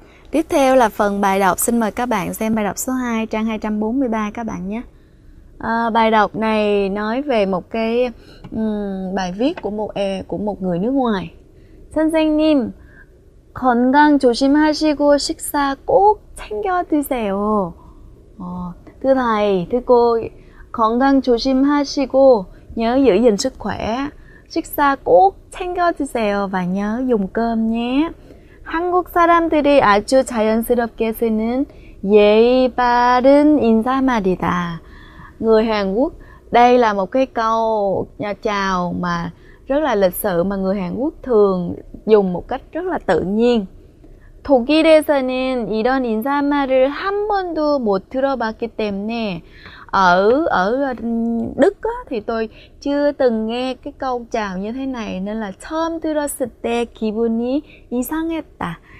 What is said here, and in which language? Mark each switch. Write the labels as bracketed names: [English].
[Vietnamese] Tiếp theo là phần bài đọc. Xin mời các bạn xem bài đọc số 2, trang 243 các bạn nhé. Bài đọc này nói về một cái bài viết của một người nước ngoài. [Korean] 선생님, 건강 조심하시고 식사 꼭 챙겨 드세요. [Vietnamese] Thưa thầy, thưa cô, [Korean] 건강 조심하시고 [Vietnamese] nhớ giữ gìn sức khỏe. [Korean] 식사 꼭 챙겨 드세요 [Vietnamese] và nhớ dùng cơm nhé. [Korean] 한국 사람들이 아주 자연스럽게 쓰는 예의 바른 인사말이다. [Vietnamese] Người Hàn Quốc, đây là một cái câu chào mà rất là lịch sự mà người Hàn Quốc thường dùng một cách rất là tự nhiên. [Korean] 독일에서는 이런 인사말을 한 번도 못 들어봤기 때문에 [Vietnamese] ở Đức á, thì tôi chưa từng nghe cái câu chào như thế này nên là [Korean] 처음 들었을 때 기분이 이상했다.